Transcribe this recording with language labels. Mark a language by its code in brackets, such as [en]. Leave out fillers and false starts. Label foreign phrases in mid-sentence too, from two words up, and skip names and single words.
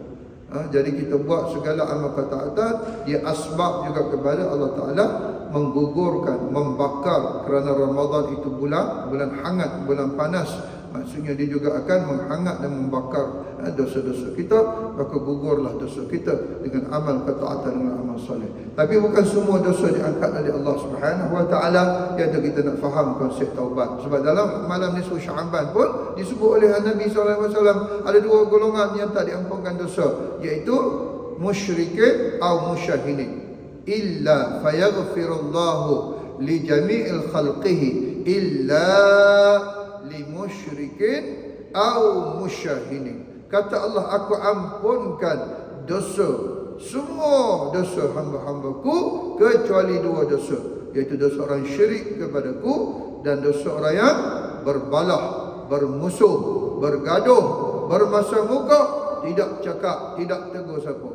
[ms] Jadi kita buat segala amal ketaatan, dia asbab juga kepada [ar] الله تعالى [ms] menggugurkan, membakar. Kerana Ramadan itu bulan hangat, bulan panas. Maksudnya dia juga akan menghangat dan membakar dosa-dosa kita. Maka gugurlah dosa kita dengan amal ketaatan, dengan amal soleh. Tapi bukan semua dosa diangkat oleh Allah [ar] سبحانه وتعالى. [ms] Iaitu kita nak faham konsep taubat. Sebab dalam malam nisfu Sya'ban pun disebut oleh Nabi SAW, ada dua golongan yang tak diampunkan dosa, iaitu musyrikin atau musyahinin. [ar] إلا فيغفر الله لجميع خلقه إلا لمشرك أو مشاحن. [ms] Kata Allah, aku ampunkan dosa, semua dosa hamba-hambaku kecuali dua dosa, iaitu dosa orang syirik kepadaku dan dosa orang yang berbalah, bermusuh, bergaduh, bermasam muka, tidak cakap, tidak tegur siapa.